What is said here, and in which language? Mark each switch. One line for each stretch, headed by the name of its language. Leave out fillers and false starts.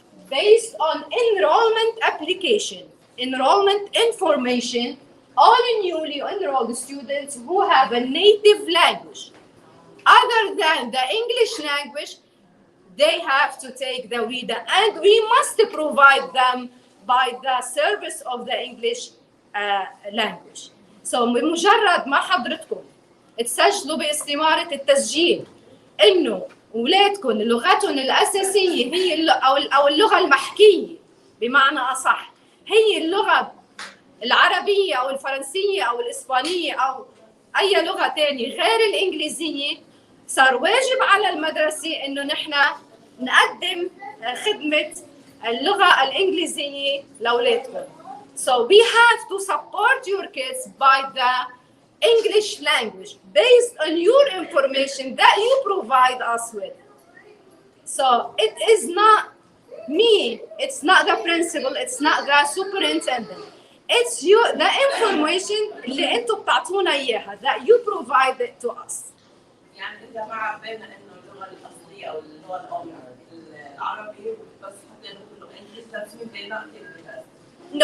English: based on enrollment application, enrollment information, all newly enrolled students who have a native language other than the English language, they have to take the WIDA, and we must provide them by the service of the English language.
Arabic: So بمجرد ما حضرتكم تسجلوا باستمارة التسجيل إنه أولادكم لغتهم الأساسية هي أو اللغة المحكية بمعنى أصح هي اللغة العربية أو الفرنسية أو الإسبانية أو أي لغة تانية غير الإنجليزية، صار واجب على المدرسة إنه نحن نقدم خدمة اللغة الإنجليزية لأولادكم.
English: So we have to support your kids by the English language based on your information that you provide us with. So it is not me, it's not the principal, it's not the superintendent. It's you, the information
Arabic: اللي انتم بتعطونا اياها
English: that you provide it to us. يعني إذا ما بين إنه اللغة الأصلية أو اللغة الأم العربي بس حتى نقول إنجليزي that's mean they not taking it.